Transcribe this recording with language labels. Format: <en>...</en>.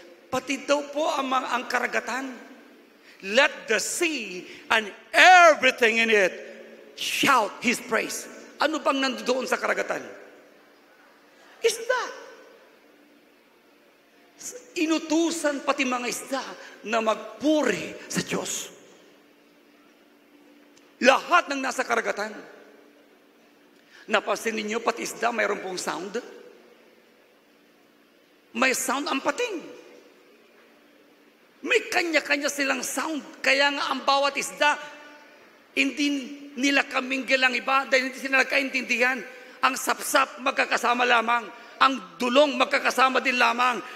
<tl>Pati daw po ang karagatan.</tl> <en>Let the sea and everything in it shout His praise.</en> <tl>Ano bang nandoon sa karagatan? Isda. Inutusan pati mga isda na magpuri sa Diyos. Lahat ng nasa karagatan. Napansin ninyo, pati isda mayroon pong sound. May sound ang pating. May kanya-kanya silang sound. Kaya nga ang bawat isda, hindi nila kamingil ang iba dahil hindi sila nagkaintindihan. Ang sapsap magkakasama lamang. Ang dulong magkakasama din lamang.</tl>